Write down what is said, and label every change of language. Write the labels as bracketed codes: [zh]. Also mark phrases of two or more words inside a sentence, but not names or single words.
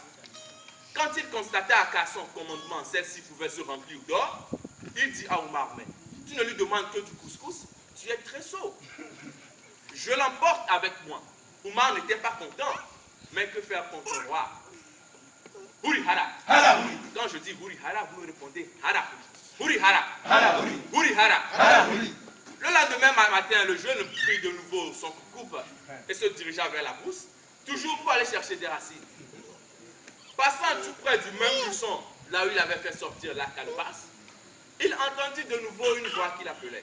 [fr] Quand il constata qu'à son commandement, celle-ci pouvait se remplir d'or, il dit à Oumar: mais tu ne lui demandes que du couscous, tu es très sot. Je l'emporte avec moi. Oumar n'était pas content, mais que faire contre le roi? Hurihara. Hara, Quand je dis Hurihara, vous me répondez Hara. Hurihara. Hara, Hurihara. Hara, Le lendemain matin, le jeune prit de nouveau son coupe et se dirigea vers la brousse, toujours pour aller chercher des racines. Passant tout près du même buisson, là où il avait fait sortir la calebasse, il entendit de nouveau une voix qui l'appelait.